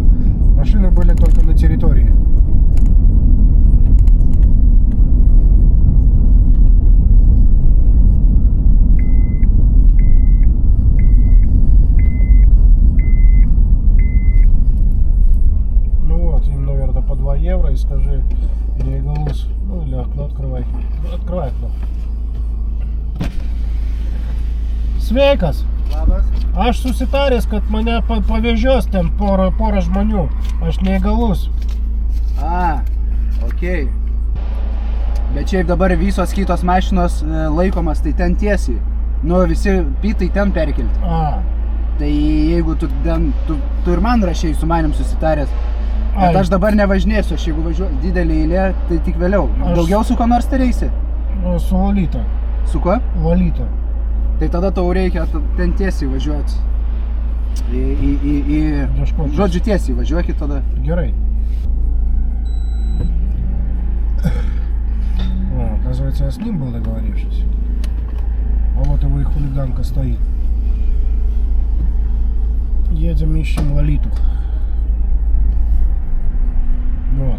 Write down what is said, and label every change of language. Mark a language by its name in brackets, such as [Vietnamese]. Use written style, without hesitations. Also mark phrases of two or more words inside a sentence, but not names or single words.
[Russian] Машины были только на территории. Ну вот, им, наверное, по 2 евро. И скажи, Neįgalus. Ну или окно открывай. Открывай окно. [Lithuanian] Sveikas. Labas. Aš susitaręs, kad mane pavežios ten porą žmonių. Aš neįgalus. Okei. Bet šiaip dabar visos kitos mašinos laikomas tai ten tiesiai. Nu, visi pitai ten perkelti. Tai jeigu tu ir man rašiai su manim susitaręs. Bet aš dabar nevažinėsiu, aš jeigu važiuoju didelį eilę, tai tik vėliau. Daugiau su ko nors tariaisi? Su Valyta. Su kuo? Valyta. Tai tada tau reikia ten tiesiai važiuoti. Žodžiu tiesiai važiuokit tada. Gerai. [Russian] Оказывается, я с ним был договорившись. А вот его и хулиганка стоит. Едем, ищем Лолиту. Вот,